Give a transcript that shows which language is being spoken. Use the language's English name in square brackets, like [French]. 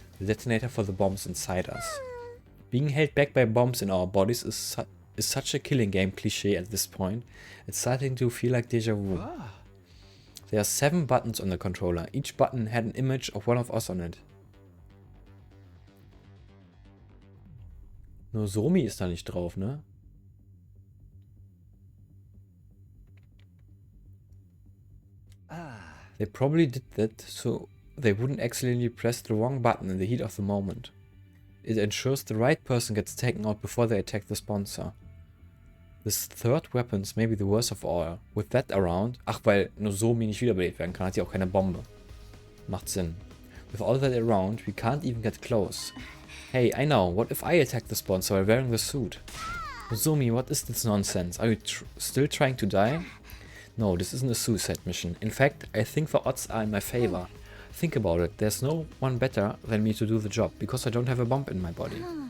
[English] The detonator for the bombs inside us. Being held back by bombs in our bodies is such a killing game cliché at this point. It's starting to feel like deja vu. There are 7 buttons on the controller. Each button had an image of one of us on it. [German] Nozomi ist da nicht drauf, ne? [English] They probably did that so they wouldn't accidentally press the wrong button in the heat of the moment. It ensures the right person gets taken out before they attack the sponsor. This 3rd weapon's maybe the worst of all. With that around, [German] ach, weil Nozomi nicht wiederbelebt werden kann, hat sie auch keine Bombe. Macht Sinn. [English] With all that around, we can't even get close. Hey, I know, what if I attack the sponsor while wearing the suit? Nozomi, what is this nonsense? Are you still trying to die? No, this isn't a suicide mission. In fact, I think the odds are in my favor. Think about it, there's no one better than me to do the job, because I don't have a bomb in my body.